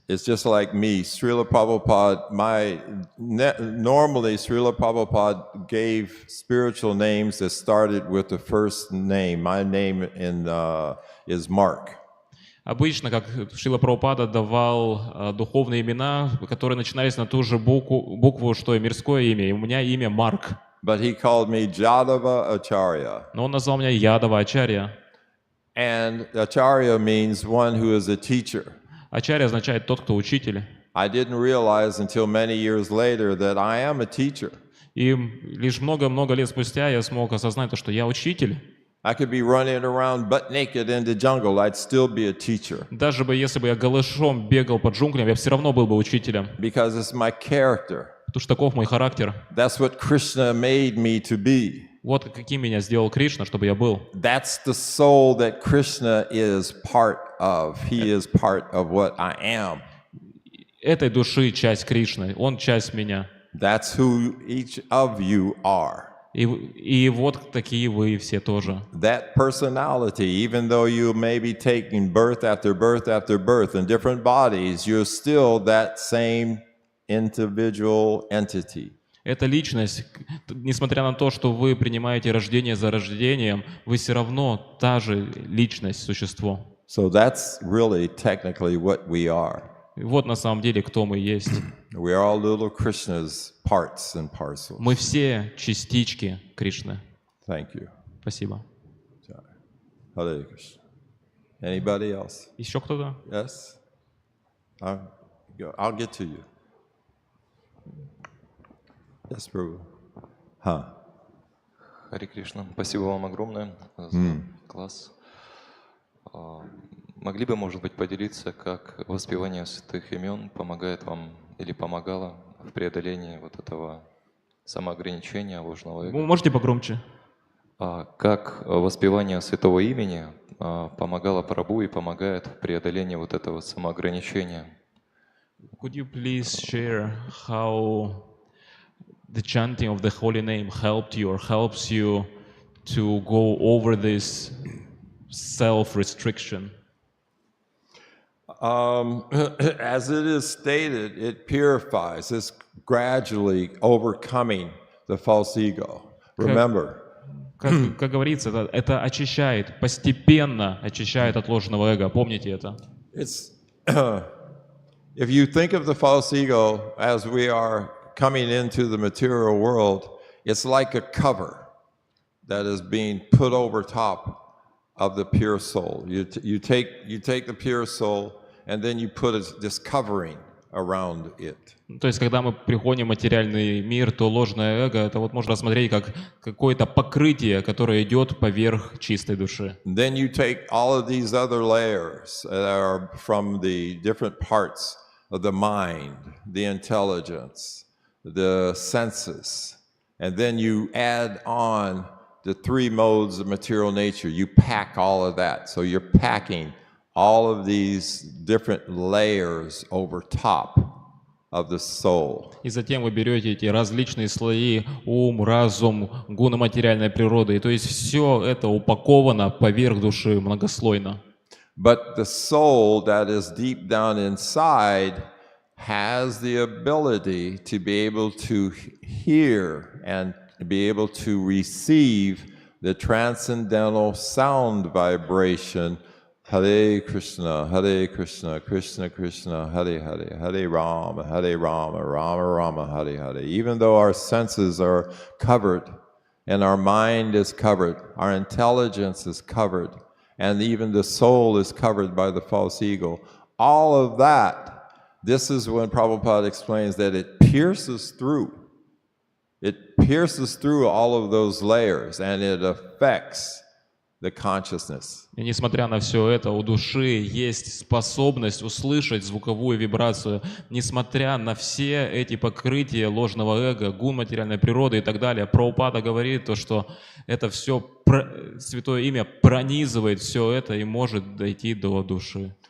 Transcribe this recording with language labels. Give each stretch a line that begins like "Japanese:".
English: It's just like me, Srila Prabhupada, normally Srila Prabhupada gave spiritual names that started with the first name. My name is Mark.
Russian: Обычно, как Шрила Прабхупада давал духовные имена, которые начинались на ту же букву, что и мирское имя. И у меня имя Марк.
English: But he called me Jadavacharya.
Russian: Но он назвал меня Ядавачарья.
English: And Acharya means one who is a teacher.
Russian: Ачарья означает тот, кто учитель.
English: I didn't realize until many years later that I am a teacher.
Russian: И лишь много-много лет спустя я смог осознать то, что я учитель.
English: I could be running around butt naked in the jungle, I'd still be a teacher.
Russian: Даже если бы я голышом бегал по джунглям, я все равно был бы учителем.
English: Because it's my character.
Russian: Потому что таков мой характер.
English: That's what Krishna made me to be.
Russian: Вот каким меня сделал Кришна, чтобы я был.
English: That's the soul that Krishna is part of. He is part of what I am.
Russian: Этой души часть Кришны, он часть меня.
English: That's who each of you are.
Russian: И вот такие вы все тоже.
English: That personality, even though you may be taking birth after birth after birth in different bodies, you're still that same individual entity.
Russian: Эта личность, несмотря на то, что вы принимаете рождение за рождением, вы все равно та же личность, существо.
English: So that's really technically what we are.
Russian: И вот на самом деле, кто мы есть.
English: We are all little Krishna's parts and parcels.
Russian: Мы все частички Кришны.
English: Thank you.
Russian: Спасибо.
English: Hare Krishna. Anybody else?
Russian: Еще кто-то?
English: Yes? I'll get to you. Yes, Prabhu.
Russian: Харе Кришна, спасибо вам огромное за класс. Могли бы, может быть, поделиться, как воспевание святых имен помогает вам или помогало в преодолении вот этого самоограничения, ложного эго? Можете погромче? Как воспевание святого имени помогало Прабху и помогает в преодолении вот этого самоограничения?
English: Could you please share how the chanting of the holy name helped you or helps you to go over this self-restriction? As it is stated, it purifies. It's gradually overcoming the false ego. Remember.
Russian: Как говорится, это очищает, постепенно очищает от ложного эго. Помните это?
English: It's if you think of the false ego as we are coming into the material world, it's like a cover that is being put over top of the pure soul. You take the pure soul and then you put this covering around it.
Russian: То есть, когда мы приходим в материальный мир, то ложное эго, это вот можно рассмотреть как какое-то покрытие, которое идет поверх чистой души.
English: Then you take all of these other layers that are from the different parts of the mind, the intelligence, the senses, and then you add on the three modes of material nature. You pack all of that. So you're packing all of these different layers over top of the soul.
Russian: И затем вы берете эти различные слои: ум, разум, гуны материальной природы. И то есть все это упаковано поверх души многослойно.
English: But the soul that is deep down inside has the ability to be able to hear and be able to receive the transcendental sound vibration.
Sanskrit: Hare Krishna, Krishna Krishna, Hare Hare, Hare Rama, Rama Rama, Hare Hare.
English: Even though our senses are covered and our mind is covered, our intelligence is covered, and even the soul is covered by the false ego, all of that, this is when Prabhupada explains that it pierces through. It pierces through all of those layers and it affects the consciousness.
Russian: И несмотря на все это, у души есть способность услышать звуковую вибрацию, несмотря на все эти покрытия ложного эго, гун материальной природы и так далее. Прабхупада говорит то, что это все, святое имя пронизывает все это и может дойти до души.